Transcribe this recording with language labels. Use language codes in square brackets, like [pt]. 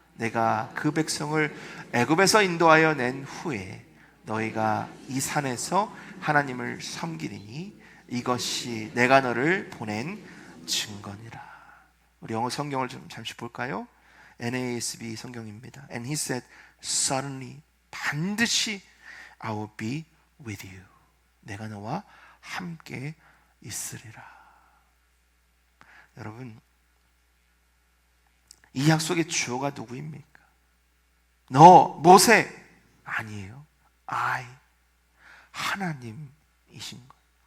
[ko] 내가 그 백성을 애굽에서 인도하여 낸 후에 너희가 이 산에서 하나님을 섬기리니 이것이 내가 너를 보낸 증거니라. 우리 영어 성경을 좀 잠시 볼까요? NASB 성경입니다. [en] And he said, suddenly, [ko] 반드시 [en] I will be with you. [ko] 내가 너와 함께 있으리라. 여러분, 이 약속의 주어가 누구입니까? 너, 모세 아니에요. I, 하나님이신 거예요.